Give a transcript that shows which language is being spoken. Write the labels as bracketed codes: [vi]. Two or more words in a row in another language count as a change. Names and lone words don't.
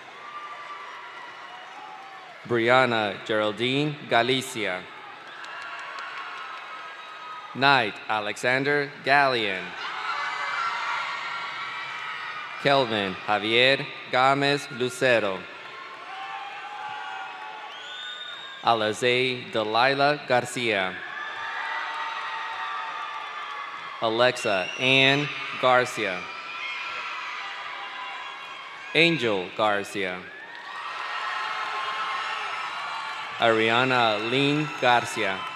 [en] Brianna Geraldine Galicia. Knight Alexander Gallian. Kelvin Javier Gomez Lucero. Alize Delilah Garcia. Alexa Ann Garcia. Angel Garcia. Ariana Lynn Garcia.